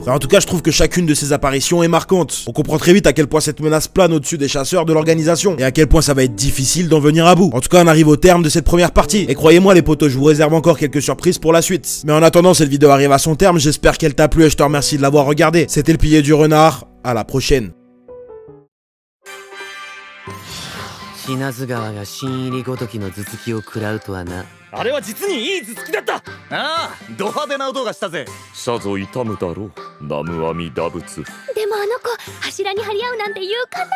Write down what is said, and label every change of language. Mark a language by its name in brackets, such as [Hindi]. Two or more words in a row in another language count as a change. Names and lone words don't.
[French] En tout cas, je trouve que chacune de ses apparitions est marquante. On comprend très vite à quel point cette menace plane au-dessus des chasseurs de l'organisation, et à quel point ça va être difficile d'en venir à bout. En tout cas, on arrive au terme de cette première partie. Et croyez-moi les potos, je vous réserve encore quelques surprises pour la suite. Mais en attendant, cette vidéo arrive à son terme, j'espère qu'elle t'a plu et je te remercie de l'avoir regardé. C'était le pilier du renard, à la prochaine. [Japanese] 品津川が新入りごときの頭突きを食らうとはな。あれは実にいい頭突きだった。ああ、ド派手な音がしたぜ。さぞ痛むだろう、南無阿弥陀仏。でもあの子柱に張り合うなんて勇敢なのね。